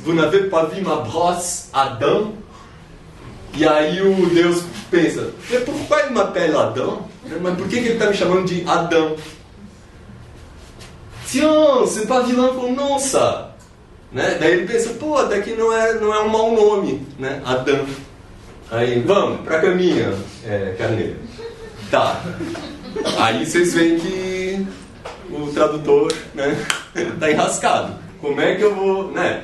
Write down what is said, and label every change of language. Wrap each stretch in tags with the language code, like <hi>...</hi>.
<fr>Vous n'avez pas vu ma brosse à dents?</fr> <pt>E aí o Deus pensa,</pt> <fr>pourquoi il m'appelle Adão?</fr> <pt>Mas por que ele está me chamando de Adão?</pt> <fr>Tiens, c'est pas vilain comme nom, ça.</fr> <pt>Né? Daí ele pensa, até que não é um mau nome, né? Adão. Aí, vamos, pra caminha, carneiro. Tá. Aí vocês veem que o tradutor, né, tá enrascado. Como é que eu vou... Né?</pt>